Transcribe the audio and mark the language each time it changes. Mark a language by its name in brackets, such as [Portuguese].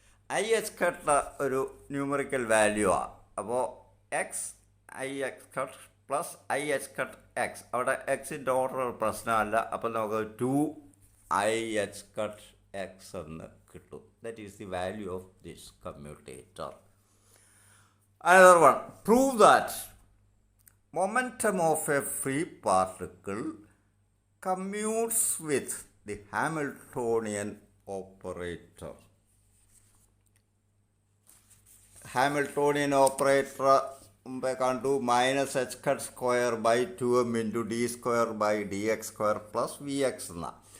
[Malayalam] I H cut ഒരു numerical value ആണ്. അപ്പോൾ X I X cut plus I H cut X. അവിടെ എക്സിൻ്റെ ഓർഡർ പ്രശ്നമല്ല. അപ്പോൾ നമുക്ക് 2IH cut x എന്ന് കിട്ടും. [English] That is the value of this commutator. Another one, prove that momentum of a free particle commutes with the Hamiltonian operator. [Malayalam] Hamiltonian operator മുമ്പേ കണ്ടു. Minus H cut square by 2m into D square by D X square plus V X എന്ന.